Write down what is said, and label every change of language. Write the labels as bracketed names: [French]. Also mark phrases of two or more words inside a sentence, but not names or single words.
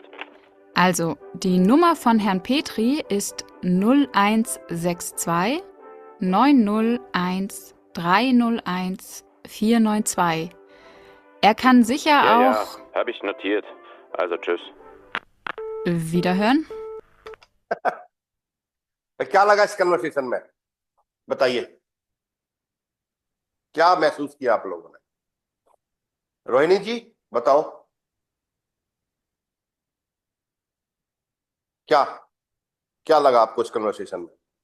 [German] Also, die Nummer von Herrn Petri ist 0162 901 301 492. Er kann sicher Ja, auch... ja, habe ich notiert. Also, tschüss. Wiederhören? [Hindi] क्या लगा इस कन्वर्सेशन में, बताइए क्या महसूस किया आप लोगों ने। रोहिणी जी बताओ, क्या क्या लगा आपको इस कन्वर्सेशन में?